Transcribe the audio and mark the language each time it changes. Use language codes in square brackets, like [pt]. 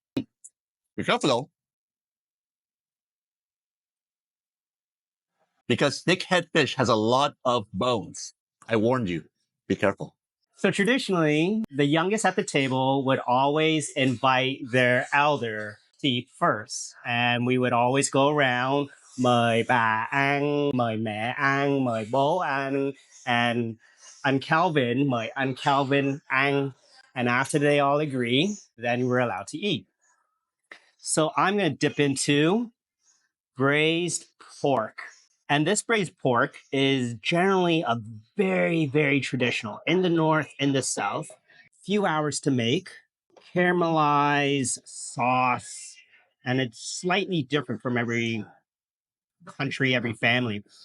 [en] Be careful though, because snakehead fish has a lot of bones. I warned you. Be careful. So traditionally, the youngest at the table would always invite their elder to eat first. And we would always go around, [vi] mời bà ăn, mời mẹ ăn, mời bố ăn, and anh Calvin, mời anh Calvin ăn. [en] And after they all agree, then we're allowed to eat. So I'm going to dip into braised pork. And this braised pork is generally a very, very traditional in the north, in the south. Few hours to make, caramelized sauce, and it's slightly different from every country, every family.